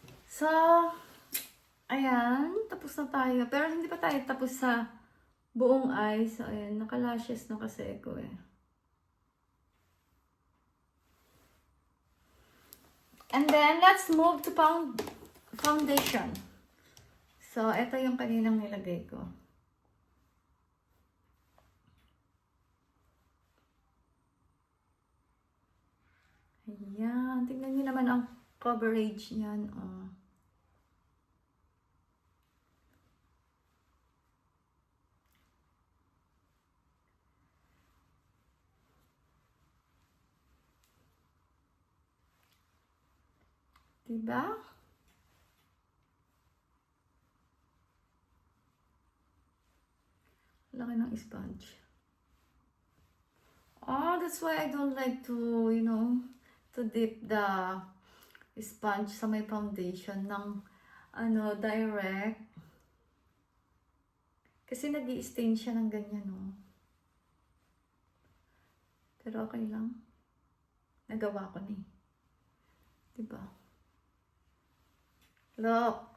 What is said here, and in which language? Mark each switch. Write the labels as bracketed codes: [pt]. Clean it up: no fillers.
[tl] So, ayan, tapos na tayo. Pero hindi pa tayo tapos sa buong eyes. So, ayan, naka-lashes na kasi ako eh. [en] And then, let's move to foundation. [tl] So, ito yung kaninang nilagay ko. Ayan. Tingnan nyo naman ang coverage niyan. Oh. Diba? Laki ng sponge. [en] Oh, that's why I don't like to, to dip the sponge [tl] sa may foundation ng, [en] direct. [tl] Kasi nag-i-stain siya ng ganyan, no? Pero okay lang. Nagawa ko na eh. Diba? [en] Look.